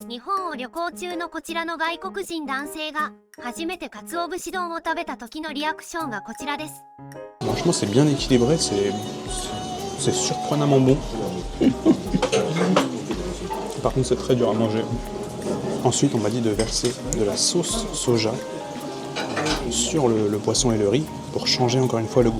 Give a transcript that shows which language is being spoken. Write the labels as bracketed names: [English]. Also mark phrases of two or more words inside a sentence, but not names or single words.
[Japanese] 日本を旅行中のこちらの外国人男性が初めて鰹節丼を食べた時のリアクションがこちらです。 [French] Franchement, c'est bien équilibré, c'est surprenamment bon. Par contre, c'est très dur à manger. Ensuite, on m'a dit de verser de la sauce soja sur le poisson et le riz pour changer encore une fois le goût.